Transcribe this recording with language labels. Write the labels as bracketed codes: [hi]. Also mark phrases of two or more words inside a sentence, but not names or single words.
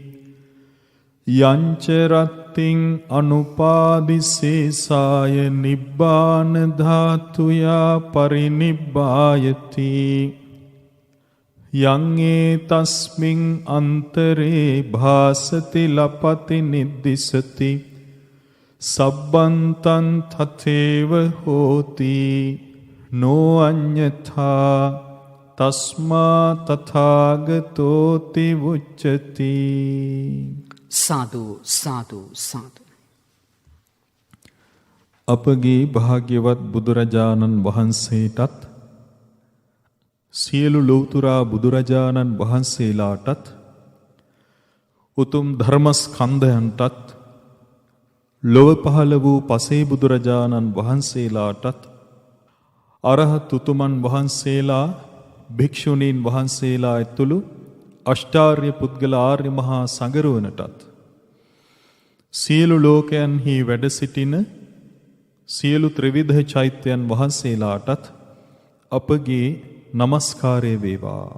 [pi] යංච රත්තින් අනුපාදිසේසාය නිබ්බාන ධාතුයා පරිනිබ්බායති යං ඒතස්මින් අන්තරේ භාසති ලපති නිද්දිසති සබ්බන්තං තතේව හෝති නෝ අඤ්ඤථා තස්මා තථාගතෝති උච්චති. [si] සාදු සාදු සාදු. අපගේ භාග්‍යවත් බුදුරජාණන් වහන්සේටත් සියලු ලෞතුරා බුදුරජාණන් වහන්සේලාටත් උතුම් ධර්මස්කන්ධයන්ටත් ලොව පහළ වූ පසේ බුදුරජාණන් වහන්සේලාටත් අරහත් උතුමන් වහන්සේලා භික්ෂුණීන් වහන්සේලා ඇතුළු අෂ්ටාර්ය පුද්ගල ආර්ය මහා සංඝරුවනටත් සියලු ලෝකයන්හි වැඩ සිටින සියලු ත්‍රිවිධ චෛත්‍යයන් වහන්සේලාටත් අපගේ নমස්කාරය වේවා.